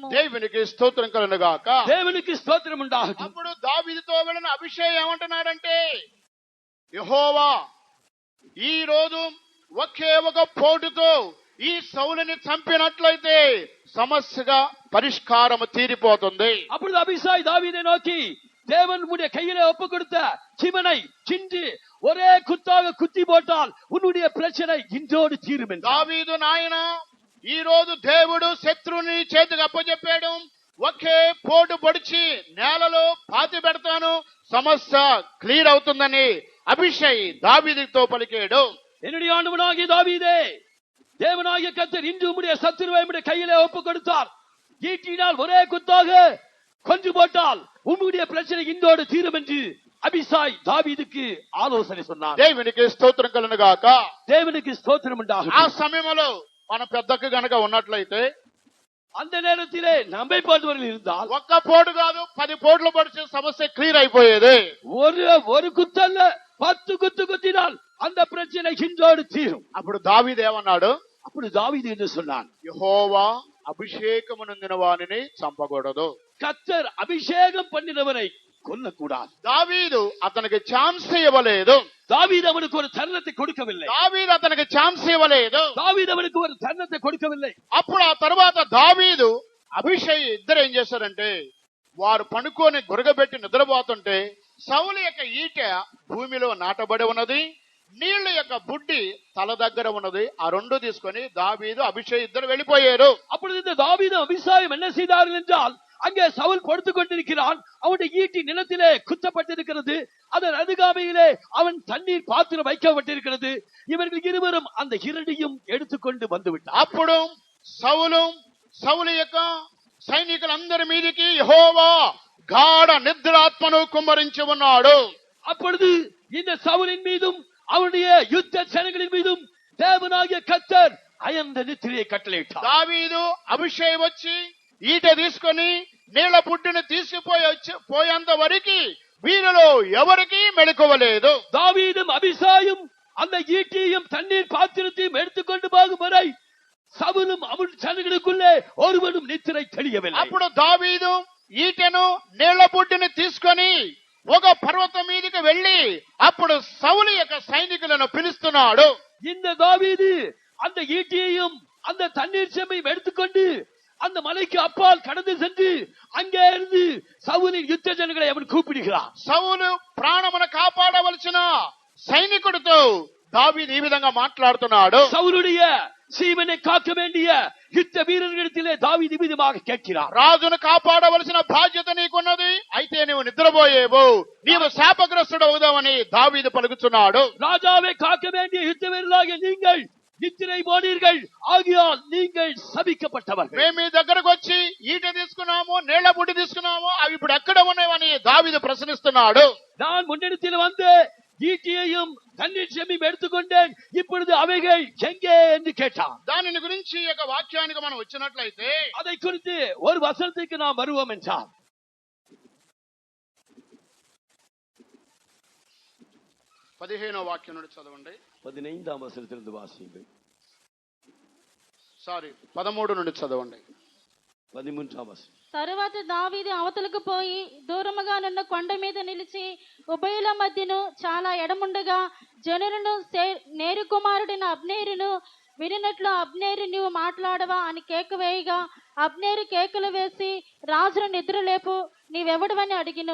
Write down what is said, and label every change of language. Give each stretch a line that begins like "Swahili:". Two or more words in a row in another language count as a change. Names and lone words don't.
Telugu: దేవునికి స్తోత్రం కలుగును గాక. దేవునికి స్తోత్రం ఉండాలి. అప్పుడు దావీదుతో వెళ్ళిన అభిషేక్ ఏమంటున్నాడంటే, యెహోవా ఈ రోజు ఒకే ఒక పోటుతో ఈ సౌలుని చంపినట్లయితే సమస్యగా పరిష్కారం తీరిపోతుంది.
Tamil: அப்பொழுது அபிசாய் தாவீதை நோக்கி, தேவன் உன்னுடைய கையிலே ஒப்பு கொடுத்த சிவனை சின்று ஒரே குத்தாக குத்தி போட்டால் உன்னுடைய பிரச்சனை இன்றோடு தீரும் என்று.
Telugu: దావీదు నాయన, ఈ రోజు దేవుడు శత్రువుని చేతికి అప్పచెప్పాడు, ఒకే పోటు పొడిచి నేలలో పాతి పెడతాను, సమస్య క్లియర్ అవుతుందని అభిషేక్ దావీదుతో పలికాడు.
Tamil: என்னுடைய ஆண்டவனாகிய தாவீதே, தேவனாகிய கர்த்தர் இன்று உம்முடைய சத்துருவை உம்முடைய கையிலே ஒப்பு கொடுத்தார், ஈட்டினால் ஒரே குத்தாக கொன்று போட்டால் உம்முடைய பிரச்சனை இன்றோடு தீரும் என்று அபிசாய் தாவீதுக்கு ஆலோசனை சொன்னார்.
Telugu: దేవునికి స్తోత్రం కలుగును గాక.
Tamil: தேவனுக்கு ஸ்தோத்திரம் உண்டாகும்.
Telugu: ఆ సమయంలో మన పెద్దకు గనక ఉన్నట్లయితే,
Tamil: அந்த நேரத்திலே நம்மை போன்றவர்கள் இருந்தால்
Telugu: ఒక్క పోటు కాదు 10 పోట్లు పొడిచి సమస్య క్లియర్ అయిపోయేది.
Tamil: ஒரு குத்தல்ல 10 குத்து குத்தினால் அந்த பிரச்சனை இன்றோடு தீரும்.
Telugu: అప్పుడు దావీదు ఏమన్నాడు,
Tamil: அப்படி தாவீது என்று சொன்னான்,
Telugu: యెహోవా అభిషేకము నొందిన వానిని చంపకూడదు,
Tamil: கர்த்தர் அபிஷேகம் பண்ணினவரை கொல்லக்கூடாது.
Telugu: దావీదు అతనికి ఛాన్స్ ఇవ్వలేదు.
Tamil: தாவீது அவனுக்கு ஒரு தருணத்தை கொடுக்கவில்லை.
Telugu: దావీదు అతనికి ఛాన్స్ ఇవ్వలేదు.
Tamil: தாவீது அவனுக்கு ஒரு தருணத்தை கொடுக்கவில்லை.
Telugu: అప్పుడు ఆ తర్వాత దావీదు అభిషేక్ ఇద్దరు ఏం చేశారంటే, వారు పనుకొని గురగబెట్టి నిద్రపోతుంటే సౌలు యొక్క ఈట భూమిలో నాటబడి ఉన్నది, నీళ్ల యొక్క బుడ్డి తల దగ్గర ఉన్నది. ఆ రెండు తీసుకొని దావీదు అభిషేక్ ఇద్దరు వెళ్ళిపోయారు.
Tamil: அப்பொழுது இந்த தாவீது அபிசாயும் என்ன செய்தார்கள் என்றால், அங்கே சவுல் படுத்துக் கொண்டிருக்கிறான், அவனுடைய ஈட்டி நிலத்திலே குத்தப்பட்டிருக்கிறது, அதன் அருகாமையிலே அவன் தண்ணீர் பாத்திரம் வைக்கப்பட்டிருக்கிறது. இவர்கள் இருவரும் அந்த இரண்டையும் எடுத்துக்கொண்டு வந்து விட்டார்.
Telugu: అప్పుడు సౌలు యొక్క సైనికులందరి మీదికి యెహోవా గాఢ నిద్రాత్మను కుమ్మరించి ఉన్నాడు.
Tamil: அப்பொழுது இந்த சவுலின் மீதும் அவனுடைய யுத்த ஜனங்களின் மீதும் தேவனாகிய கர்த்தர் அயர்ந்த நித்திரையை கட்டளையிட்டார்.
Telugu: దావీదు అభిషేక్ వచ్చి ఈట తీసుకొని నీళ్ల పుట్టిని పోయేంత వరకు వీరిలో ఎవరికి మెళకువలేదు.
Tamil: தாவீதும் அபிசாயும் அந்த ஈட்டியையும் தண்ணீர் பாத்திரத்தையும் எடுத்துக்கொண்டு போகும் வரை சவுலும் அவன் ஜனங்களுக்குள்ளே ஒருவனும் நித்திரை தெளியவில்லை.
Telugu: అప్పుడు దావీదు ఈటెను నీళ్ల పుట్టిని తీసుకొని ఒక పర్వతం మీదకి వెళ్లి అప్పుడు సౌలు యొక్క సైనికులను పిలుస్తున్నాడు.
Tamil: இந்த தாவீது அந்த ஈட்டியையும் அந்த தண்ணீர் செம்மையும் எடுத்துக்கொண்டு அந்த மலைக்கு அப்பால் கடந்து சென்று அங்கே இருந்து சவுலின் யுத்த ஜனங்களை அவன் கூப்பிடுகிறான்.
Telugu: సౌలు ప్రాణమును కాపాడవలసిన సైనికుడితో దావీదు ఈ విధంగా మాట్లాడుతున్నాడు.
Tamil: சவுலுடைய சீவனை காக்க வேண்டிய யுத்த வீரர்களிடத்திலே தாவீது விதமாக கேட்கிறார்.
Telugu: రాజును కాపాడవలసిన బాధ్యత నీకున్నది, అయితే నీవు నిద్రపోయేవు, నీవు శాపగ్రస్తుడు అవుదామని దావీదు పలుకుతున్నాడు.
Tamil: ராஜாவை காக்க வேண்டிய யுத்த வீரர்களாகிய நீங்கள் நித்திரை போனீர்கள், ஆகியால் நீங்கள் சபிக்கப்பட்டவர்கள்.
Telugu: మేము మీ దగ్గరకు వచ్చి ఈట తీసుకున్నాము, నీళ్ల బుడ్డి తీసుకున్నాము, అవి ఇప్పుడు ఎక్కడ ఉన్నాయని దావీదు ప్రశ్నిస్తున్నాడు.
Tamil: நான் முன்னிடத்தில் வந்து ஈட்டியையும் தண்ணீர் செம்மையும் எடுத்துக்கொண்டேன், இப்பொழுது அவைகள் எங்கே என்று கேட்டான்.
Telugu: దానిని గురించి ఈ యొక్క వాక్యానికి మనం వచ్చినట్లయితే
Tamil: அதை குறித்து ஒரு வசனத்துக்கு நாம் வருவோம் என்றார்.
Telugu: 15వ వాక్యం నుండి చదవండి.
Tamil: 15వ వచనத்திலிருந்து வாசியுங்கள்.
Telugu: 13 నుండి చదవండి. 13వ వచనం. తరువాత దావీదు అవతలకు పోయి దూరముగా నున్న కొండ మీద నిలిచి ఉభయుల మధ్యను చాలా ఎడముండగా జనులను నేరు కుమారుడైన అబ్నేరును వినినట్లు అబ్నేరు నీవు మాట్లాడవా అని కేక వేయగా అబ్నేరు కేకలు వేసి రాజును నిద్రలేపు నీవెవడవని అడిగిను.